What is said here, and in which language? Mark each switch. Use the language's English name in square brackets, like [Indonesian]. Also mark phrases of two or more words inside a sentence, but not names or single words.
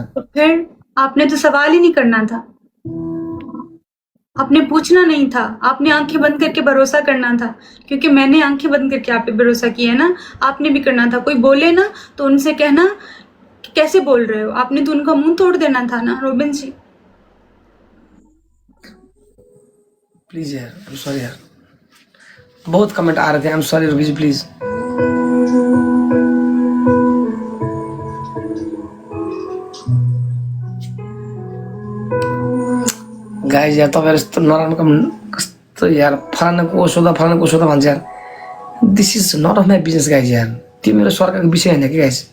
[Hindi] तो फिर आपने तो सवाल ही नहीं करना था, आपने पूछना नहीं था, आपने आंखें बंद करके भरोसा करना था, क्योंकि मैंने आंखें बंद करके आप पे भरोसा किया है ना। आपने भी करना था, कोई बोले ना तो उनसे कहना कि कैसे बोल रहे हो, आपने तो उनका मुंह तोड़ देना था ना रॉबिन जी। [English] please यार, I am sorry यार। [Hindi] बहुत कमेंट आ रहे थे, [English] I am sorry [Hindi] रूबी जी, प्लीज। [Nepali] गाइज यार, तपाईहरु यस्तो नराम्रो कस्तो यार, फलानाको सोधा भन्छ यार। [English] this is not of my business guys यार। [Nepali] त्यो मेरो सरकारको विषय होइन कि [English] गाइज।